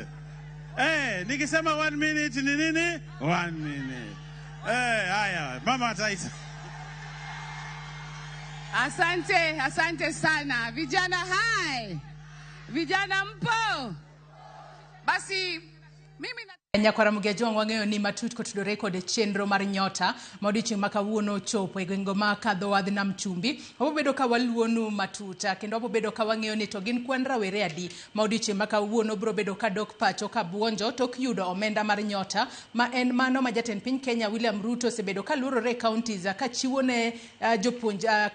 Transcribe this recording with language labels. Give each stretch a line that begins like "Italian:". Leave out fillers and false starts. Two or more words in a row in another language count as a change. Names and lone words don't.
Swahili: Nikisema 1 minute ni nini? 1 minute. Haya, Mama Taita. Asante sana. Vijana hai. Vijana mpo? Basi mimi
Luo (Kenya and Tanzania): Nyakwara Mugejong wang'eyo ni matut kotudore kod chenro mar nyota ma odiochieng' ma kawuono chopo e gwenge ma kadho wadh nam chumbi. Wabobedo ka waluonu matuta kendo wabobedo ka wang'eyo ni to gin kwan rawere adi ma odiochieng' ma kawuono biro bedo ka dok pacho ka buonjo tok yudo omenda mar nyota ma en mano ma jatend piny Kenya William Ruto osebedo ka luorore counties ka chiwo ne jopuonj